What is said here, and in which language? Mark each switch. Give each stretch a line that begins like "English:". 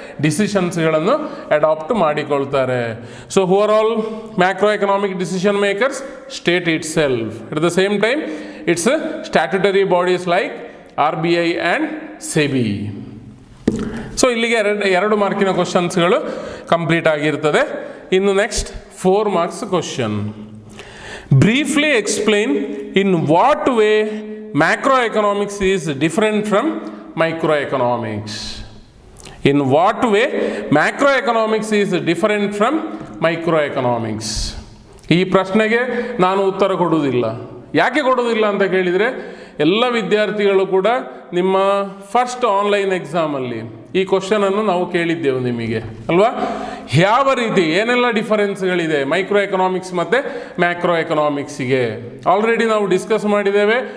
Kannada: ಡಿಸಿಷನ್ಸ್ಗಳನ್ನು adapt ಮಾಡಿಕೊಳ್ತಾರೆ.
English: So who are all macro economic decision makers? State itself. At the same time it's statutory bodies like RBI and SEBI.
Kannada: So ಇಲ್ಲಿಗೆ ಎರಡು ಮಾರ್ಕಿನ ಕ್ವಶನ್ಸ್ಗಳು complete ಆಗಿರ್ತದೆ. ಇನ್ನು next 4 marks question.
English: Briefly explain in what way macroeconomics is different from microeconomics. In what way macroeconomics is different from microeconomics?
Kannada: ಈ ಪ್ರಶ್ನೆಗೆ ನಾನು ಉತ್ತರ ಕೊಡುವುದಿಲ್ಲ. ಯಾಕೆ ಕೊಡುವುದಿಲ್ಲ ಅಂತ ಕೇಳಿದರೆ, ಎಲ್ಲ ವಿದ್ಯಾರ್ಥಿಗಳು ಕೂಡ ನಿಮ್ಮ ಫಸ್ಟ್ ಆನ್ಲೈನ್ ಎಕ್ಸಾಮಲ್ಲಿ ಈ ಕ್ವಶನನ್ನು ನಾವು ಕೇಳಿದ್ದೆವು ನಿಮಗೆ ಅಲ್ವಾ? ಯಾವ ರೀತಿ ಏನೆಲ್ಲ ಡಿಫರೆನ್ಸ್ಗಳಿದೆ ಮೈಕ್ರೋ ಎಕನಾಮಿಕ್ಸ್ ಮತ್ತು ಮ್ಯಾಕ್ರೋ ಎಕನಾಮಿಕ್ಸಿಗೆ ಆಲ್ರೆಡಿ ನಾವು ಡಿಸ್ಕಸ್ ಮಾಡಿದ್ದೇವೆ.